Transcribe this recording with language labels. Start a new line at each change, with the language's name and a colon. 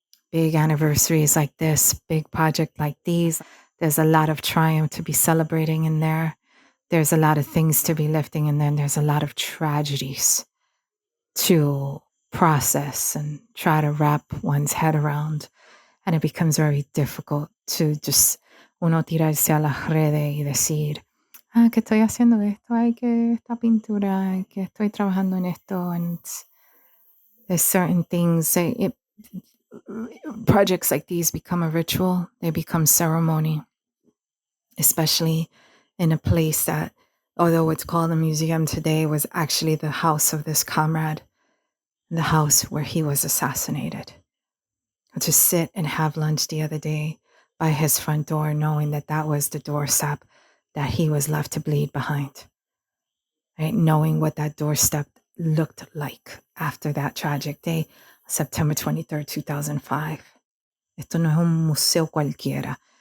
English: Big anniversaries like this, big project like these, there's a lot of triumph to be celebrating in there. There's a lot of things to be lifting, and then there's a lot of tragedies to process and try to wrap one's head around. And it becomes very difficult to just
Spanish: uno tirarse a las redes y decir, que estoy haciendo esto, ay, que esta pintura, que estoy trabajando en esto.
English: And there's certain things, projects like these become a ritual, they become ceremony, especially in a place that, although it's called a museum today, was actually the house of this comrade the house where he was assassinated. To sit and have lunch the other day by his front door, knowing that that was the doorstep that he was left to bleed behind. Right? Knowing what that doorstep looked like after that tragic day, September 23rd, 2005.
Spanish: Esto no es un museo cualquiera.